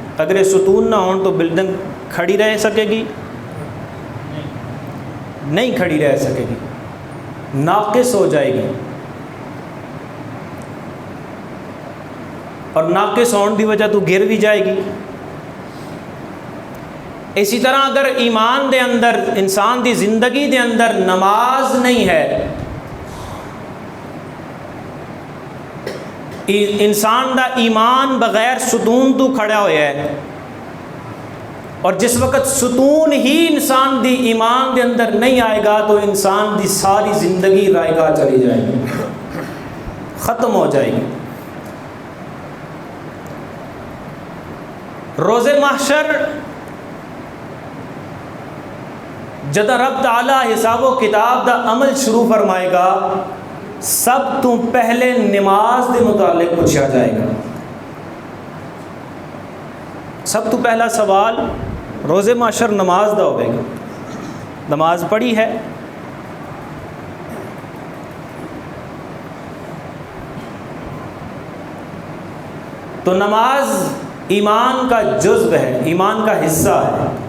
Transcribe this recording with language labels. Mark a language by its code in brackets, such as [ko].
[ur] اگر یہ ستون نہ ہون تو بلڈنگ کھڑی رہ سکے گی؟ نہیں کھڑی رہ سکے گی، ناقص ہو جائے گی. [pa] اور ناقص ہون دی وجہ تو گر بھی جائے گی. اسی طرح اگر ایمان دے اندر، انسان دی زندگی دے اندر نماز نہیں ہے، انسان دا ایمان بغیر ستون تو کھڑا ہوا ہے، اور جس وقت ستون ہی انسان دی ایمان دے اندر نہیں آئے گا تو انسان دی ساری زندگی رائے گاہ چلی جائے گی، ختم ہو جائے گی. روز محشر جدہ رب تعالیٰ حساب و کتاب دا عمل شروع فرمائے گا، سب تو پہلے نماز دے متعلق پوچھا جائے گا. سب تو پہلا سوال روز محشر نماز دا ہوئے گا. [ur] نماز پڑھی ہے؟ تو نماز ایمان کا جزو ہے، ایمان کا حصہ ہے.